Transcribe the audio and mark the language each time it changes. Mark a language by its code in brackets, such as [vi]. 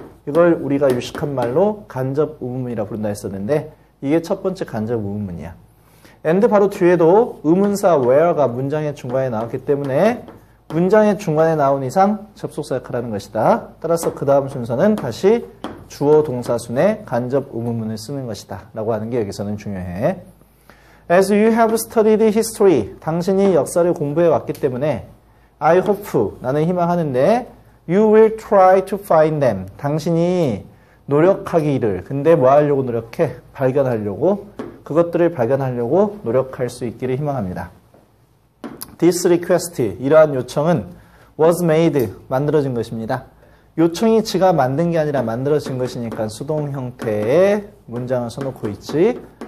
[ko] 이걸 우리가 유식한 말로 간접 의문문이라 부른다 했었는데 이게 첫 번째 간접 의문문이야. and 바로 뒤에도 의문사 where가 문장의 중간에 나왔기 때문에 문장의 중간에 나온 이상 접속사 역할을 하는 것이다. 따라서 그 다음 순서는 다시 주어, 동사 순에 간접 의문문을 쓰는 것이다. 라고 하는 게 여기서는 중요해. [en] As you have studied history, [ko] 당신이 역사를 공부해 왔기 때문에 [en] I hope, [ko] 나는 희망하는데 [en] You will try to find them. [ko] 당신이 노력하기를. 근데 뭐 하려고 노력해? 발견하려고. 그것들을 발견하려고 노력할 수 있기를 희망합니다. [en] This request, [ko] 이러한 요청은 was made, 만들어진 것입니다. 요청이 지가 만든 게 아니라 만들어진 것이니까 수동 형태의 문장을 써놓고 있지.